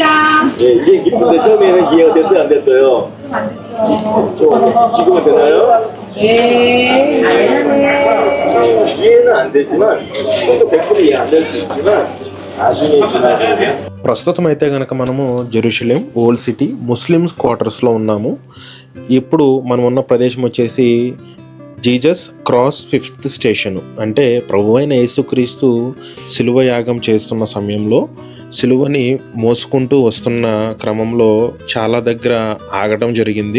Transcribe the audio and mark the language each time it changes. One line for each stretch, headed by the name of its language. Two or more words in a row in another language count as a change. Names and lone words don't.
Korean: 예, 이게 기쁜데 처음에는 이해가 됐어요, 안 됐어요? 지금은 되나요? 네. 이해는 안 되지만, 또 100% 이해 안 될 수 있지만, 나중에 지나면.
Telugu: ప్రస్తుతం అయితే కనుక మనము జెరూసలేం ఓల్డ్ సిటీ ముస్లిమ్స్ క్వార్టర్స్లో ఉన్నాము. ఇప్పుడు మనం ఉన్న ప్రదేశం వచ్చేసి
English: Jesus cross 5th station.
Telugu: అంటే ప్రభువైన యేసుక్రీస్తు సిలువ యాగం చేస్తున్న సమయంలో సిలువని మోసుకుంటూ వస్తున్న క్రమంలో చాలా దగ్గర ఆగడం జరిగింది.